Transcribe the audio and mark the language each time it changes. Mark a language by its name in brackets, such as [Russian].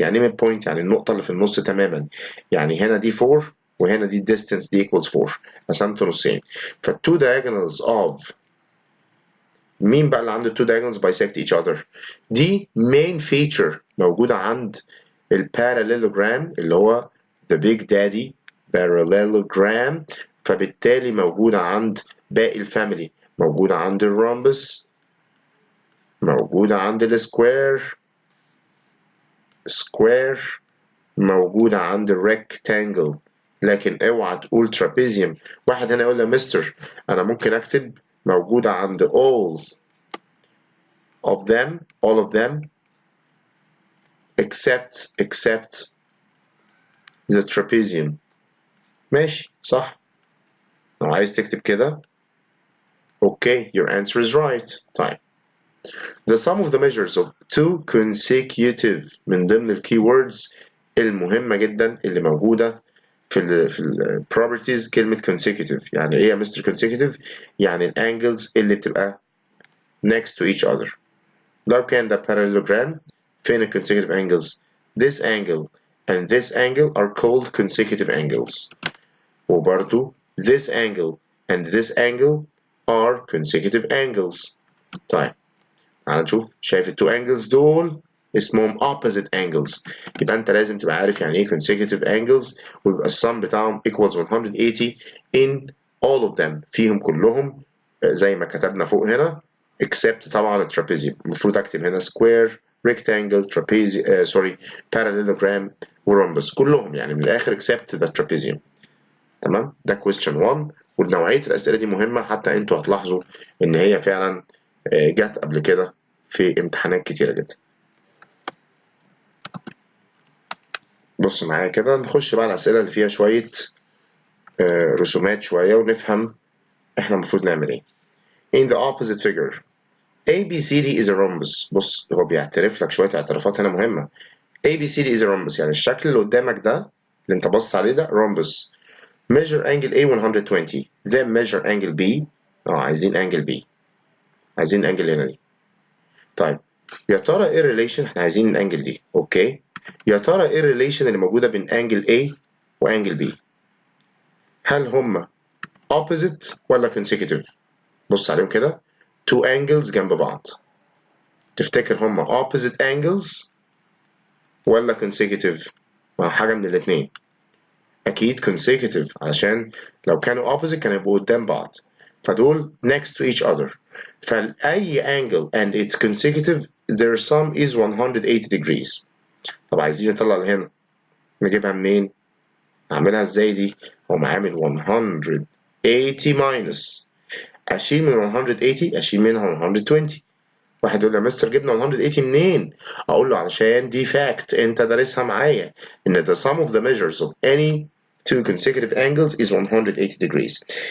[Arabic] يعني ايه midpoint؟ يعني النقطة اللي في النص تماما. يعني هنا دي 4 وهنا دي distance دي equals 4. قسمت نصين. فال two diagonals of مين بقى اللي عنده two diagonals bisect each other؟ دي main feature موجودة عند الباراليلوجرام اللي هو [English] the big daddy [Arabic] parallelogram، فبالتالي موجودة عند باقي الفاميلي، موجودة عند الرومبس، موجودة عند السكوير، سكوير، موجودة عند الريكتانجل. لكن اوعى تقول ترابيزيوم. واحد هنا يقول لي مستر انا ممكن اكتب موجودة عند [English] all of them except the trapezium. [Arabic] ماشي صح. لو عايز تكتب كده [English] okay your answer is right. طيب the sum of the measures of two consecutive [Arabic] من ضمن الكيوردز المهمة جدا اللي موجودة في ال properties كلمة consecutive. يعني ايه يا مستر consecutive؟ يعني الانجلز اللي بتبقى next to each other. لو كان ده parallelogram فين ال [English] consecutive angles؟ This angle and this angle are called consecutive angles. [Arabic] وبرضو [English] this angle and this angle are consecutive angles. [Arabic] طيب تعال نشوف. شايف التو angles دول اسمهم opposite angles. يبقى انت لازم تبقى عارف يعني ايه consecutive angles، ويبقى السم بتاعهم [English] equals 180 in all of them، [Arabic] فيهم كلهم زي ما كتبنا فوق هنا except طبعا الترابيزيوم. المفروض اكتب هنا square rectangle trapezium parallelogram ورhombus كلهم يعني من الاخر except the trapezium. تمام. ده question 1. ونوعية الأسئلة دي مهمة، حتى انتوا هتلاحظوا ان هي فعلا جت قبل كده في امتحانات كتيرة جدا. بص معايا كده نخش بقى الأسئلة اللي فيها شوية رسومات شوية ونفهم احنا المفروض نعمل ايه. [English] In the opposite figure ABCD is a rhombus. [Arabic] بص هو بيعترف لك شوية اعترافات هنا مهمة. [English] ABCD is a rhombus [Arabic] يعني الشكل اللي قدامك ده اللي انت بص عليه ده rhombus. [English] Measure angle A 120 then measure angle B. [Arabic] عايزين angle B، عايزين angle هنا دي. طيب يا ترى ايه الريليشن؟ احنا عايزين الانجل دي. اوكي يا ترى ايه الريليشن اللي موجوده بين انجل A وانجل B؟ هل هما opposite ولا consecutive؟ بص عليهم كده [English] two angles [Arabic] جنب بعض، تفتكر هما opposite angles ولا consecutive؟ ما حاجه من الاثنين. اكيد consecutive علشان لو كانوا opposite كانوا يبقوا قدام بعض، فدول [English] next to each other. فأي angle and its consecutive their sum is 180 degrees. [Arabic] طب عايزين نطلع هنا نجيبها منين؟ أعملها إزاي دي؟ هو عامل [English] 180 minus، [Arabic] أشيل من 180 أشيل منها 120. واحد يقول لي يا مستر جبنا 180 منين؟ أقول له علشان دي fact أنت دارسها معايا إن [English] the sum of the measures of any two consecutive angles is 180 degrees.